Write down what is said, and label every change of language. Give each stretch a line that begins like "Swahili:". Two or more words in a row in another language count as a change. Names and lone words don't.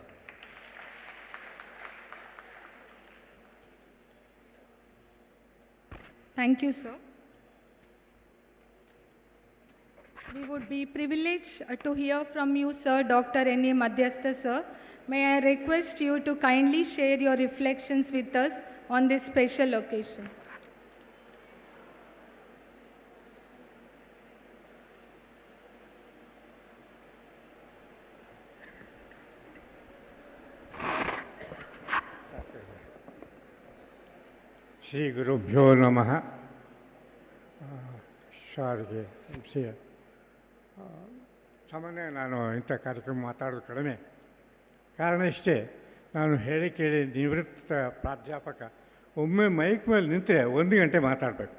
English: Thank you, sir. We would be privileged to hear from you, sir, Dr. N.A. Madhyastha, sir. May I request you to kindly share your reflections with us on this special occasion.
Sanskrit: ಶ್ರೀ ಗುರುಭ್ಯೋ ನಮಃ.
Kannada: ಶಾರ್ಗೆ ಸಾಮಾನ್ಯ ನಾನು ಇಂಥ ಕಾರ್ಯಕ್ರಮ ಮಾತಾಡೋದು ಕಡಿಮೆ. ಕಾರಣ ಇಷ್ಟೇ, ನಾನು ಹೇಳಿ ಕೇಳಿ ನಿವೃತ್ತ ಪ್ರಾಧ್ಯಾಪಕ. ಒಮ್ಮೆ ಮೈಕ್ ಮೇಲೆ ನಿಂತರೆ 1 ಗಂಟೆ ಮಾತಾಡಬೇಕು.